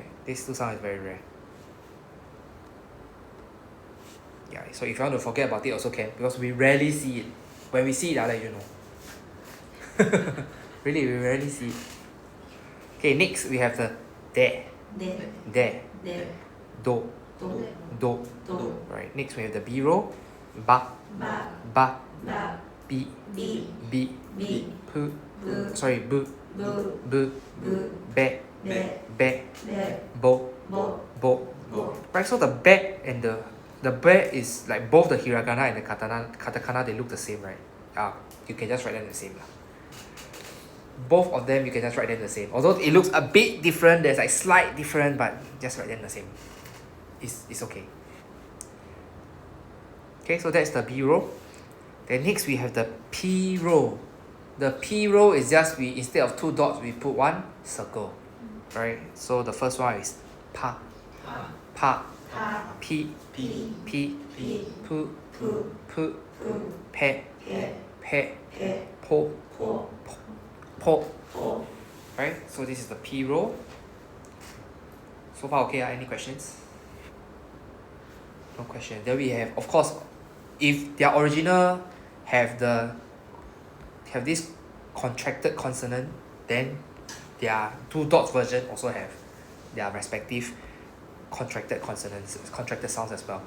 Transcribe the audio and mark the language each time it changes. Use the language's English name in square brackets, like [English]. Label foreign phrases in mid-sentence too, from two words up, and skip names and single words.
[English] These two sounds is very rare. Yeah, so if you want to forget about it also can, because we rarely see it. When we see it, I'll let you know. Really, we rarely see it. Okay, next we have the de. [Japanese] De. Do. Do. [English] Right, next we have the B roll. [Japanese] Ba. Bi. Pu. Sorry, bu. Be. Bo. [English] Right, so the be and the be is like both the hiragana and the katakana, they look the same, right? You can just write them the same. Both of them, you can just write them the same. Although it looks a bit different, there's like slight difference, but just write them the same. It's okay. Okay, so that's the B row. Then next we have the P row. The P row is just instead of 2 dots, we put 1 circle. Right? So the first one is pa. P. [Japanese] Pu. Pe. Po. [English] Right? So this is the P row. So far okay, any questions? No question. Then we have, of course, if their original have this contracted consonant, then their 2 dots version also have their respective contracted consonants, contracted sounds as well.